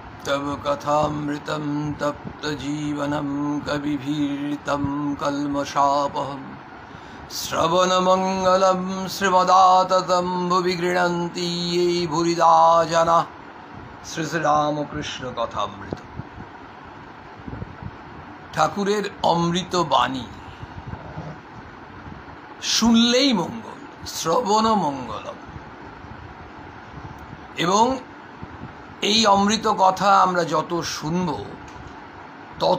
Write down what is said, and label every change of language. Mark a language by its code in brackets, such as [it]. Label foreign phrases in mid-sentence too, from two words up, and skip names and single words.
[sa] तव कथामृतं तप्तजीवनं कविभिरीडितं कल्मषापहं श्रवणमङ्गलं श्रीमदाततं भुवि गृह्णन्ति ये भूरिदा जनाः श्री श्रीरामकृष्ण कथामृत। [bn] ঠাকুরের অমৃত বাণী শুনলেই মঙ্গল, [sa] শ্রবণ মঙ্গলম। [bn] এবং এই অমৃত কথা আমরা যত শুনব তত